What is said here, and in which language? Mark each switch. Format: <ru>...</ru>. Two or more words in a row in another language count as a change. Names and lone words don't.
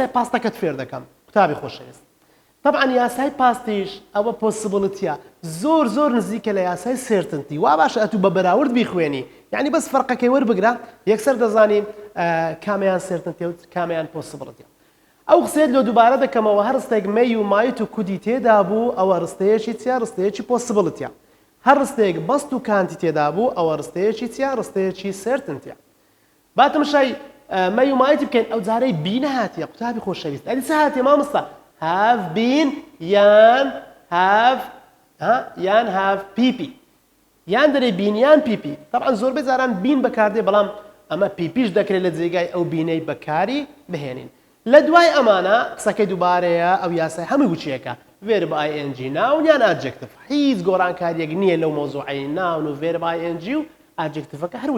<ckb>پاستەکەت فێر دەکەم قوتابی خۆشەویست طبعاً یاسای پاستیش ئەوە پۆسیبڵتیە زۆر نزیکە لە یاسای سێرتنتی وا باشە ئەتوو بە بەراورد بیخوێنی یعنی بەس فەرقەکەی وەربگرە یەکسەر دەزانین کامیان سێرتنتی و کامیان پۆسیبڵتیە ئەو قسەیەک لۆ دووبارە دەکەمەوە هەر ڕستێک مەی و مایت و کودی تێدا بوو ئەوە ڕستەیەکی چیا ڕستەیەکی پۆسیبڵتیە هەر ڕستێک بەست و کانتی تێدا بوو ئەوە ڕستەیەکی چیا ڕستەیەکی سێرتنتیە با تەماشای مەی و مایتی بکەین ئەو جارەی بی نەهاتیە قوتابی خۆشەویست ئەدی چ هاتیە مامۆستا</ckb> <en>have been</en> <ckb>یان</ckb> <en>have pp</en> <ckb>یان دەرێ بین یان پیپی طبعاً زۆربەی جاران بین بەکاردێ بەڵام ئەمە پیپیش دەکرێت لە جێگای ئەو بینەی بەکاری بهێنین لە دوای ئەمانە قسەکەی دووبارەیە ئەو یاسای هەمووی وچیەکە</ckb> <en>verb ING</en> <ckb>ناون یان ئادجێکتیڤ هیچ گۆڕانکاریەک نییە لەو مۆزوعەی ناون و</ckb> <en>verb ING</en> <ckb>و ئادجێکتیڤەکە هەروچ</ckb>